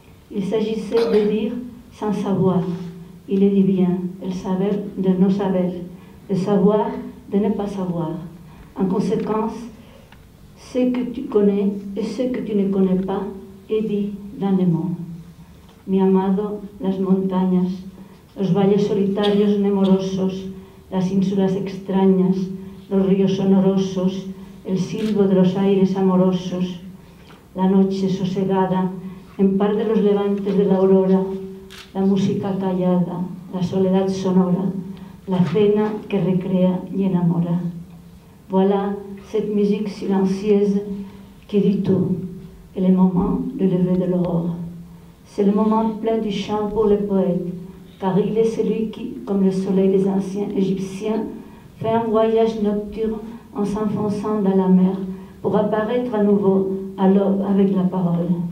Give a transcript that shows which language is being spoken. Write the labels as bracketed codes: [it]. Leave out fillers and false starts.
[fr] Il s'agissait de dire sans savoir. Il est dit bien, [es] el saber de no saber, [fr] le savoir de ne pas savoir. En conséquence, ce que tu connais et ce que tu ne connais pas est dit dans les mots. [es] Mi amado, las montañas, los valles solitarios nemorosos, las ínsulas extrañas, los ríos sonorosos, el silbo de los aires amorosos, la noche sosegada, en par de los levantes de la aurora, la música callada, la soledad sonora, la cena que recrea y enamora. [fr] Voilà cette musique silencieuse qui dit tout, et le moment de lever de l'aurore. C'est le moment plein du chant pour le poète, car il est celui qui, comme le soleil des anciens Égyptiens, fait un voyage nocturne en s'enfonçant dans la mer pour apparaître à nouveau à l'aube avec la parole.